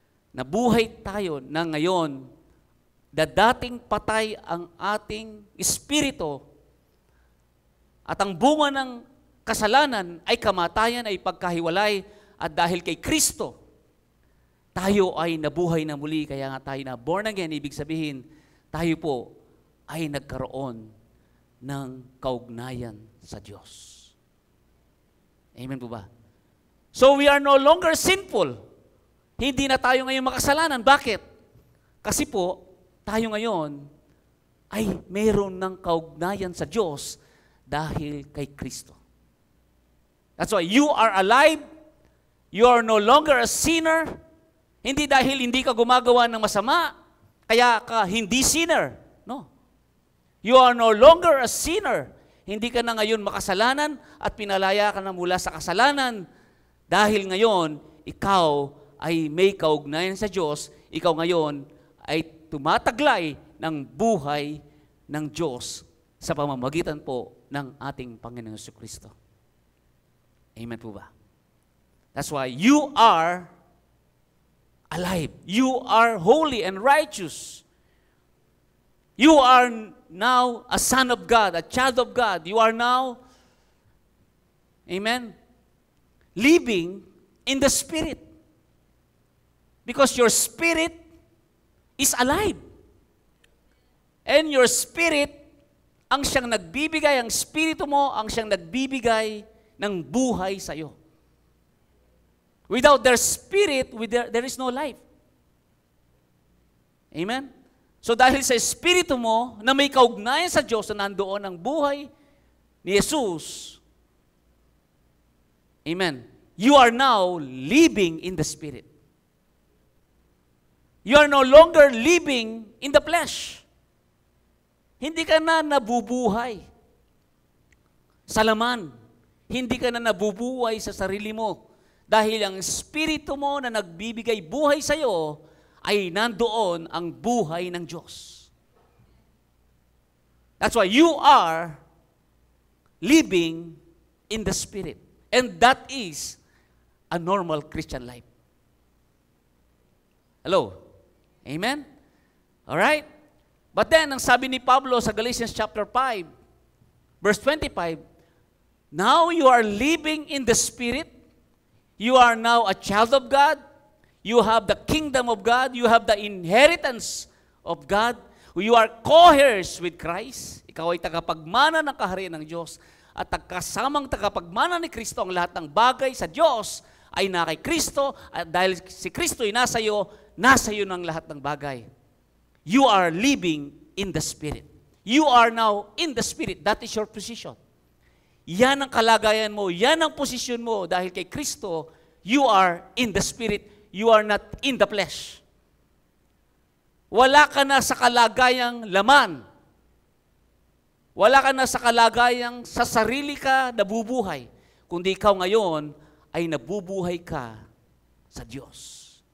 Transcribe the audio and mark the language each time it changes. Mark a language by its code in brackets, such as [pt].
[tl] Nabuhay tayo na ngayon, dating patay ang ating espiritu at ang bunga ng kasalanan ay kamatayan, ay pagkahiwalay, at dahil kay Kristo, tayo ay nabuhay na muli, kaya nga tayo na born again, ibig sabihin, tayo po ay nagkaroon ng kaugnayan sa Diyos. Amen po ba? [en] So we are no longer sinful. [tl] Hindi na tayo ngayon makasalanan. Bakit? Kasi po, tayo ngayon ay mayroon ng kaugnayan sa Diyos dahil kay Kristo. [en] That's why you are alive, you are no longer a sinner, [tl] hindi dahil hindi ka gumagawa ng masama, kaya ka hindi sinner. [en] No. You are no longer a sinner. [tl] Hindi ka na ngayon makasalanan at pinalaya ka na mula sa kasalanan dahil ngayon ikaw ay may kaugnayan sa Diyos, ikaw ngayon ay tumataglay ng buhay ng Diyos sa pamamagitan po ng ating Panginoong Jesucristo. Amen po ba? [en] That's why you are alive. You are holy and righteous. You are now a son of God, a child of God. You are now, amen, living in the Spirit. Because your spirit is alive. And your spirit [tl] ang siyang nagbibigay, ang Espiritu mo, ang siyang nagbibigay ng buhay sa iyo. [en] Without their Spirit, there is no life. [tl] Amen? So dahil sa Espiritu mo, na may kaugnayan sa Diyos na nandoon ang buhay ni Jesus, amen, [en] you are now living in the Spirit. You are no longer living in the flesh. [tl] Hindi ka na nabubuhay sa laman. Hindi ka na nabubuhay sa sarili mo. Dahil ang Espiritu mo na nagbibigay buhay sa iyo, ay nandoon ang buhay ng Diyos. [en] That's why you are living in the Spirit. And that is a normal Christian life. Hello? Amen? Alright? But then, [tl] ang sabi ni Pablo sa [en] Galatians chapter 5, verse 25, now you are living in the Spirit. You are now a child of God. You have the kingdom of God. You have the inheritance of God. You are co-heirs with Christ. [tl] Ikaw ay tagapagmana ng kaharian ng Diyos. At kasamang tagapagmana ni Kristo, ang lahat ng bagay sa Diyos ay na kay Kristo. At dahil si Kristo ay nasa iyo ng lahat ng bagay. [en] You are living in the Spirit. You are now in the Spirit. That is your position. [tl] Yan ang kalagayan mo, yan ang posisyon mo dahil kay Kristo, [en] you are in the Spirit, you are not in the flesh. [tl] Wala ka na sa kalagayang laman. Wala ka na sa kalagayang sa sarili ka nabubuhay, kundi ikaw ngayon ay nabubuhay ka sa Diyos.